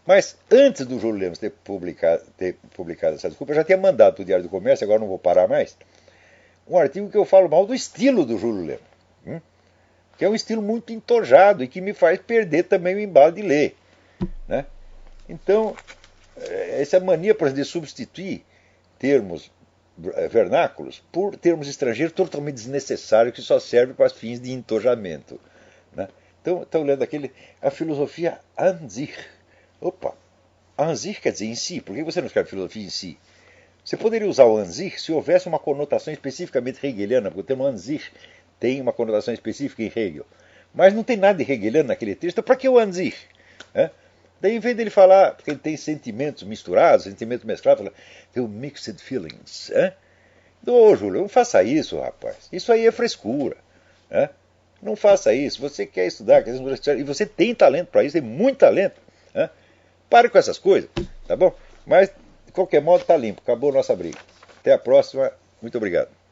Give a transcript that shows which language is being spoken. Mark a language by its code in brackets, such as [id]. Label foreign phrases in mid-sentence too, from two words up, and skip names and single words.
[pt] Mas antes do Júlio Lemos ter publicado essa desculpa, eu já tinha mandado para o Diário do Comércio, agora não vou parar mais, um artigo que eu falo mal do estilo do Júlio Lemos, que é um estilo muito entojado e que me faz perder também o embalo de ler. Né? Então, essa mania, por exemplo, de substituir termos vernáculos por termos estrangeiros totalmente desnecessários que só servem para fins de entojamento. Né? Então, estão lendo a filosofia [de] an sich. [pt] Opa, [de] an sich [pt] quer dizer em si. Por que você não escreve filosofia em si? Você poderia usar o [de] an sich [pt] se houvesse uma conotação especificamente hegeliana, porque o termo [de] an sich [pt] tem uma conotação específica em Hegel. Mas não tem nada de hegeliano naquele texto, para que o [de] an sich? [pt] Daí, em vez dele falar que ele tem sentimentos misturados, sentimentos mesclados, fala, tem [en] mixed feelings. [pt] Ô, Júlio, não faça isso, rapaz. Isso aí é frescura. Não faça isso. Você quer estudar, e você tem talento para isso, tem muito talento. Pare com essas coisas, tá bom? Mas, de qualquer modo, está limpo. Acabou a nossa briga. Até a próxima. Muito obrigado.